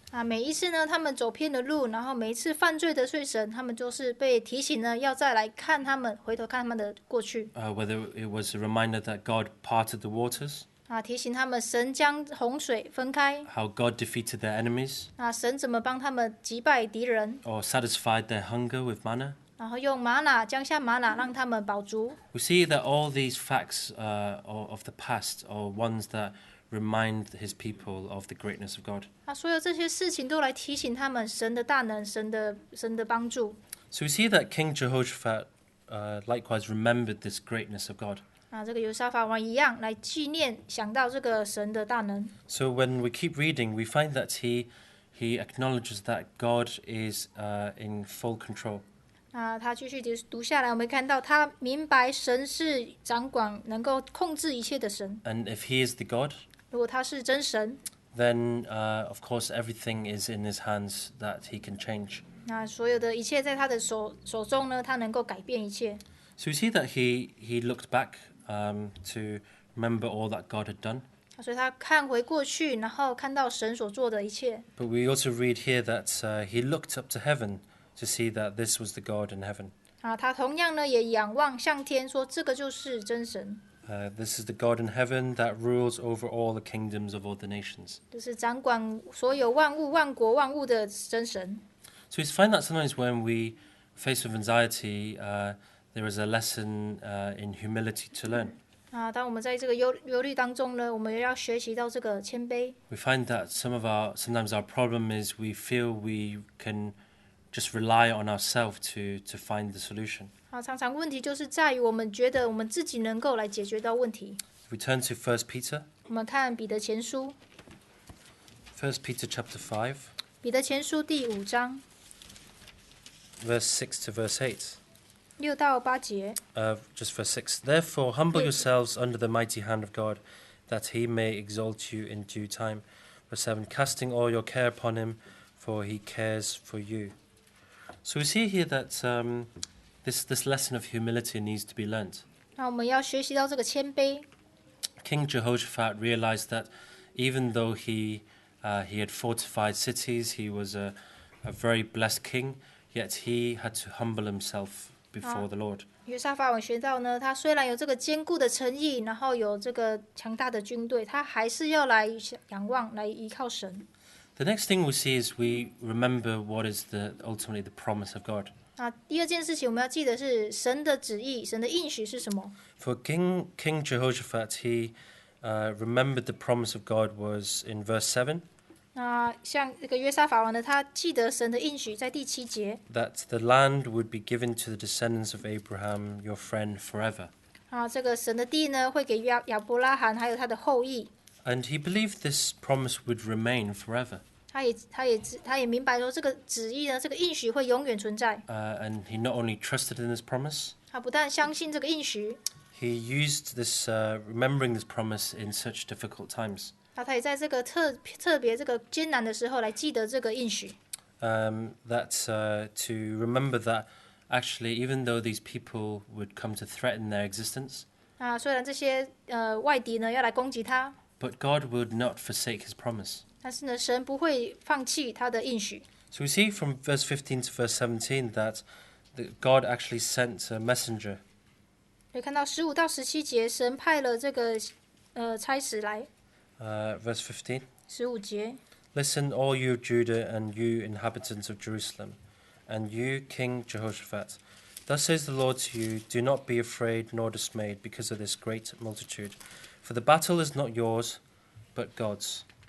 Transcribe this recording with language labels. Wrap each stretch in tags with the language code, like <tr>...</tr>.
<zh>啊，每一次呢，他们走偏了路，然后每一次犯罪得罪神，他们就是被提醒呢，要再来看他们，回头看他们的过去。</zh> <en>Whether it was a reminder that God parted the waters,</en> <zh>啊，提醒他们神将洪水分开，</zh> <en>how God defeated their enemies,</en> <zh>啊，神怎么帮他们击败敌人，</zh> <en>or satisfied their hunger with manna.</en> <zh>然后用玛瑙降下玛瑙让他们饱足。</zh> <en>We see that all these facts of the past are ones that remind his people of the greatness of God.</en> <zh>啊，所有这些事情都来提醒他们神的大能，神的帮助。</zh> <en>So we see that King Jehoshaphat likewise remembered this greatness of God.</en> <zh>啊，这个犹沙法王一样来纪念，想到这个神的大能。</zh> <en>So when we keep reading, we find that he acknowledges that God is in full control.</en> <zh>啊，他继续读下来，我们看到他明白神是掌管、能够控制一切的神。</zh> <en>And if he is the God,</en> <zh>如果他是真神，</zh> <en>then of course everything is in his hands that he can change.</en> <zh>那所有的一切在他的手中呢，他能够改变一切。</zh> <en>So we see that he looked back to remember all that God had done.</en> <zh>所以他看回过去，然后看到神所做的一切。</zh> <en>But we also read here that he looked up to heaven to see that this was the God in heaven.</en> <zh>啊，他同样呢也仰望向天，说这个就是真神。</zh> <en>This is the God in heaven that rules over all the kingdoms of all the nations.</en> <zh>这是掌管所有万物、万国、万物的真神。</zh> <en>So we find that sometimes when we face with anxiety, there is a lesson in humility to learn.</en> <zh>当我们在这个忧虑当中呢，我们要学习到这个谦卑。</zh> <en>We find that sometimes our problem is we feel we can just rely on ourselves to find the solution.</en> <zh>常常问题就是在于我们觉得我们自己能够来解决到问题。</zh> <en>If we turn to 1 Peter,</en> <zh>我们看彼得前书，</zh> <en>1 Peter chapter 5,</en> <zh>彼得前书第5章</zh> <en>verse 6 to verse 8.</en> <zh>6到8节。</zh> <en>Just verse 6. Therefore, humble yourselves under the mighty hand of God, that he may exalt you in due time. Verse 7. Casting all your care upon him, for he cares for you. So we see here that this lesson of humility needs to be learnt.</en> <zh>那我们要学习到这个谦卑。</zh> <en>King Jehoshaphat realized that even though he had fortified cities, he was a very blessed king, yet he had to humble himself before the Lord.</en> <zh>约沙法王学到呢，他虽然有这个坚固的城邑，然后有这个强大的军队，他还是要来仰望，来依靠神。</zh> <en>The next thing we see is we remember what is ultimately the promise of God.</en> <zh>第二件事情我们要记得是神的旨意，神的应许是什么？</zh> <en>For King Jehoshaphat, he remembered the promise of God was in verse 7.</en> <zh>像这个约沙法王呢，他记得神的应许在第7节。</zh> <en>That the land would be given to the descendants of Abraham, your friend, forever.</en> <zh>这个神的地呢，会给亚伯拉罕还有他的后裔。</zh> <en>And he believed this promise would remain forever.</en> <zh>他也明白说这个旨意呢，这个应许会永远存在。</zh> <en>And he not only trusted in this promise,</en> <zh>他不但相信这个应许，</zh> <en>he used this remembering this promise in such difficult times.</en> <zh>他也在这个特别这个艰难的时候来记得这个应许。</zh> <en>To remember that actually, even though these people would come to threaten their existence,</en> <zh>虽然这些外敌呢要来攻击他，</zh> <en>but God would not forsake his promise.</en> <zh>但是呢，神不会放弃他的应许。</zh> <en>So we see from verse 15 to verse 17 that God actually sent a messenger.</en> <zh>可以看到15到17节，神派了这个差使来。</zh> <en>Verse 15.</en> <zh>15节。</zh> <en>Listen, all you Judah and you inhabitants of Jerusalem, and you King Jehoshaphat. Thus says the Lord to you, do not be afraid nor dismayed because of this great multitude, for the battle is not yours, but God's.</en>